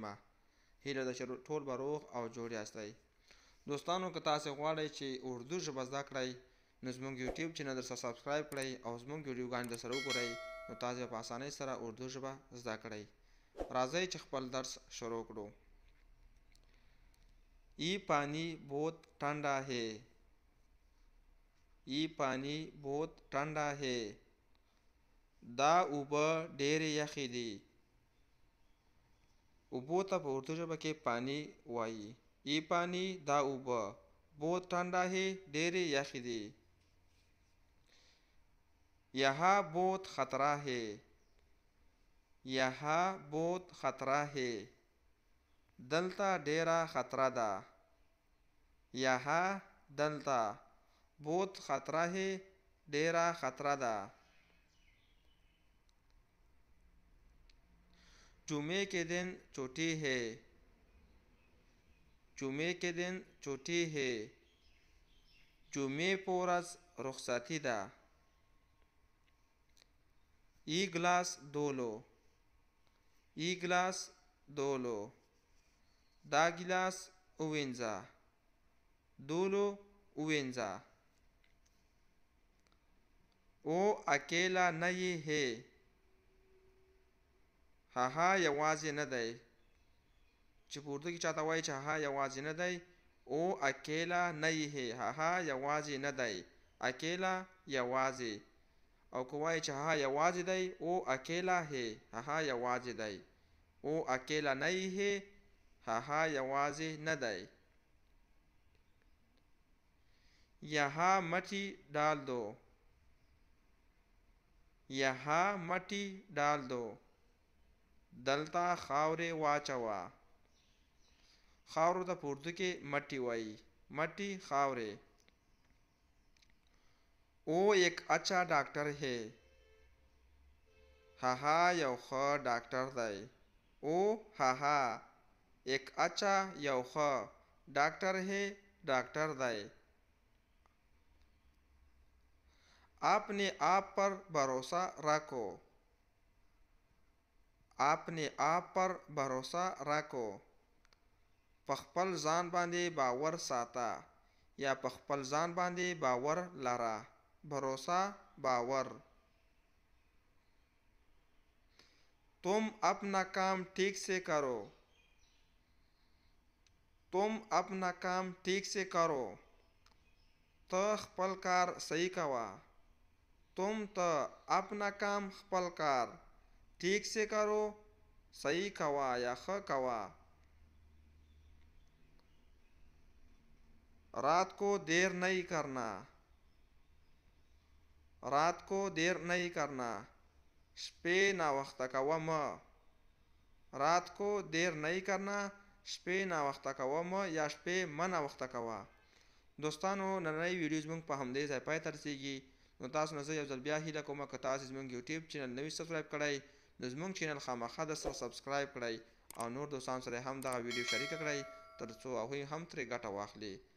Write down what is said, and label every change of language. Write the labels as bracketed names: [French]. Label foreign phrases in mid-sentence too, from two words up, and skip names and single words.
[Pashto] هیله ده چې ټول به روغ او جوړ یاستئ. دوستانو، که تاسو غواړئ چې اردو ژبه زده کړئ نو زموږ یوټیوب چینل درسره سبسکرایب کړئ او زموږ ویډیوګانې درسره وګورئ، نو تاسو په اسانۍ سره اردو ژبه زده کړئ. راځئ چې خپل درس شروع کړو. [Urdu] ای پانی بہت ٹھنڈا ہے. ای پانی بہت ٹھنڈا ہے. [Pashto] دا اوبه ډېرې یخې دي. اوبو ته په اردو ژبه کې پانی وایي. [Urdu] ای پانی [Pashto] دا اوبه [Urdu] بہت ٹھنڈا ہے [Pashto] ډېرې یخې دي. [Urdu] یہاں بہت خطرہ ہے. یہاں بہت خطرہ ہے. [Pashto] دلته ډېره خطره ده. [Urdu] یہاں دلته بہت خطرہ ہے [Pashto] ډېره خطره ده. [Urdu] جمعے کے دن چھٹی ہے. جمعے کے دن چھٹی ہے. [Pashto] جمعې په ورځ رخصتي ده. [Urdu] ای ګلاس دولو. ای ګلاس دولو. [Pashto] دا ګلاس ووینځه. دولو ووینځه. [Urdu] او اکیلا نہیں ہے. [Pashto] هغه یوازې نه دی. چې په اردو کې چاته وایي چې هغه یوازې نه دی، [Urdu] او اکیلا نہیں ہے، [Pashto] هغه یوازې نه دی. اکیلا یوازې. او که وایي چې هغه یوازې دی، [Urdu] او اکیلا ہے، [Pashto] هغه یوازې دی. [Urdu] او اکیلا نہیں ہے، [Pashto] هغه یوازې نه دی. [Urdu] یہاں مٹی ڈال دو. یہاں مٹی ڈال دو. [Pashto] دلته خاورې واچوه. خاورو ته په اردو کې مټي وایي. [Urdu] مټي خاورې. او ایک اچھا ډاکټر ہے. [Pashto] هغه یو ښه ډاکټر دی. او هغه [Urdu] ایک اچھا [Pashto] یو ښه ډاکټر ہے ډاکټر دی. [Urdu] اپنے آپ پر بھروسہ رکھو. اپنے آپ پر بھروسہ رکھو. [Pashto] په خپل ځان باندې باور ساته، یا په خپل ځان باندې باور لره. [Urdu] بھروسہ باور. تم اپنا کام ٹھیک سے کرو. تم اپنا کام ٹھیک سے کرو. [Pashto] ته خپل کار صحیح کوه. تم ته [Urdu] اپنا کام [Pashto] خپل کار [Urdu] ٹھیک سے کرو [Pashto] صحیح کوه یا ښه کوه. [Urdu] رات کو دیر نہیں کرنا. رات کو دیر نہیں کرنا. [Pashto] شپې ناوخته کوه مه. [Urdu] رات کو دیر نہیں کرنا. [Pashto] شپې ناوخته کوه مه یا شپې مه ناوخته کوه. دوستانو، نننۍ ویډیو زموږ په همدې ځای پای ته رسیږي. نو تاسو نه زه یو ځل بیا هیله کوم که تاسو زموږ یوټیوب چینل نوي سبسکرایب کړئ نو زموږ چینل خامخا درسره سبسکرایب کړئ او نور دوستانو سره هم دغه ویډیو شریکه کړئ تر څو هغوی هم ترې ګټه واخلي.